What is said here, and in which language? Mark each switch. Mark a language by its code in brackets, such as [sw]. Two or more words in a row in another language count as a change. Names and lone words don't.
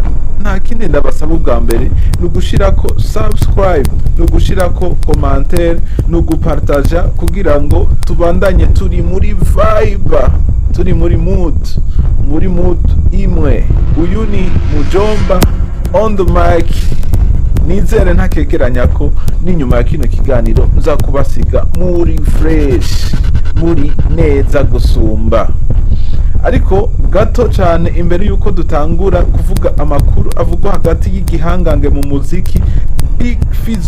[rn] Nta kindi ndabasaba ubwa mbere nugushirako subscribe, nugushirako commentaire, nugupartager kugira ngo tubandanye turi muri vibe, turi muri mood imwe. Uyu ni Mujomba [en] on the mic. [rn] Nizere ntakekeranya ko n'inyuma ya kino kiganiro nzakubasiga muri fresh, muri neza gusumba. Ariko gato cyane imbere yuko dutangura kuvuga amakuru avugwa hagati y'igihangange mu muziki Big Fizzo,